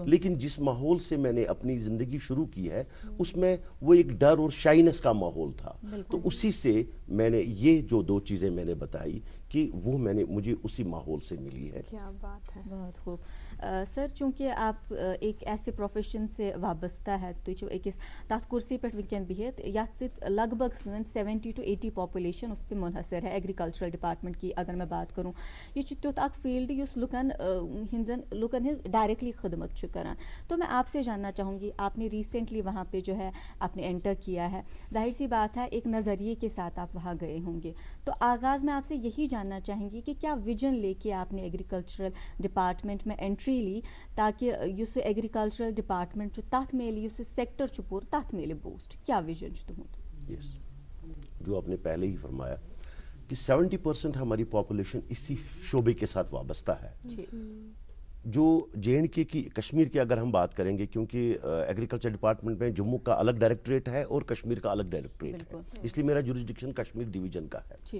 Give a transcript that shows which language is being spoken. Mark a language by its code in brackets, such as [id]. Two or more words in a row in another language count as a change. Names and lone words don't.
[hi] लेकिन जिस माहौल से मैंने अपनी ज़िंदगी शुरू की है उसमें वो एक डर और शाइनेस का माहौल था, तो उसी से मैंने ये जो 2 चीज़ें मैंने बताई कि वो मुझे उसी माहौल से मिली है। क्या बात है, बहुत खूब। सर चूँकि आप एक ऐसे प्रोफेशन से वाबस्ता है तो [ks] अकिस तथ कुर्सी पे वनकन बिहित यथ लगभग सन [hi] 70 to 80 पॉपुलेशन उस पर मुनहसर है। [en] agricultural department [hi] की अगर मैं बात करूँ, [ks] ये तुत अख फील्ड युस लुकन हिंज डायरेक्टली खदमत करान। [hi] तो मैं आपसे जानना चाहूँगी, आपने रिसेंटली वहाँ पे जो है आपने एंटर किया है, जाहिर सी बात है एक नज़रिए के साथ आप वहाँ गए होंगे, तो आगाज़ में आपसे यही जानना चाहेंगी कि क्या विजन लेके आपने [en] agricultural department [hi] में एंट्री ली ताकि युस एग्रीकल्चरल डिपार्टमेंट [ks] जो तथ मेले युस सेक्टर छु पूर तथ मेले बूस्ट, क्या विजन छु तुहुंद? [hi] यस, जो आपने पहले ही फरमाया कि 70% हमारी पॉपुलेशन इसी शोबे के साथ वाबस्ता है। जो J&K की कश्मीर की अगर हम बात करेंगे, क्योंकि [en] agriculture department [hi] में जम्मू का अलग डायरेक्टरेट है और कश्मीर का अलग डायरेक्टरेट है, इसलिए मेरा जुरिसडिक्शन कश्मीर डिवीजन का है।